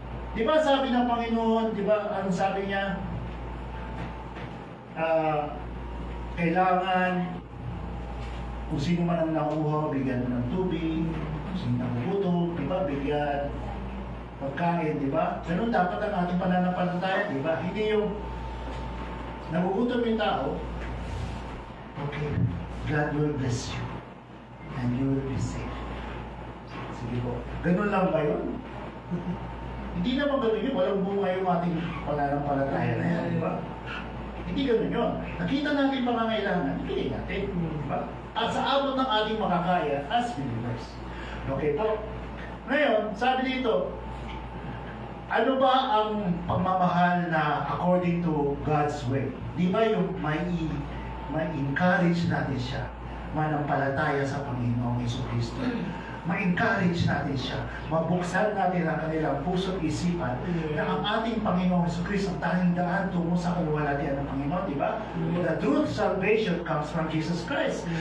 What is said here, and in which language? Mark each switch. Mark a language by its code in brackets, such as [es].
[tl] Di ba sabi ng Panginoon, di ba, anong sabi niya? Kailangan kung sino man ang nakuha, bigyan mo ng tubig, kung sino nakugutom, di ba, bigyan pagkain, di ba? Ganun dapat ang ating pananampalataya, di ba? Hindi yung nagugutom yung tao, okay, [en] God will bless you and you will be safe. [tl] Sige po. Ganun lang ba yun? Hindi naman ganun yun. Walang bunga yung ating pananampalataya na yan, di ba? Hindi ganun yun. Nakita natin pangangailangan, ibigay natin, di ba? At sa abot ng ating makakaya as believers. Okay po. Ngayon, sabi dito, ano ba ang pagmamahal na [en] according to God's way? [tl] Di ba yung may encourage natin siya, manampalataya sa Panginoong Jesucristo. Ma-encourage natin siya, mabuksan natin ang kanilang puso't isipan na ang ating Panginoong Jesucristo ang tanging daan tungo sa kaluwalhatian ng Panginoon, di ba? [en] The true salvation comes from Jesus Christ.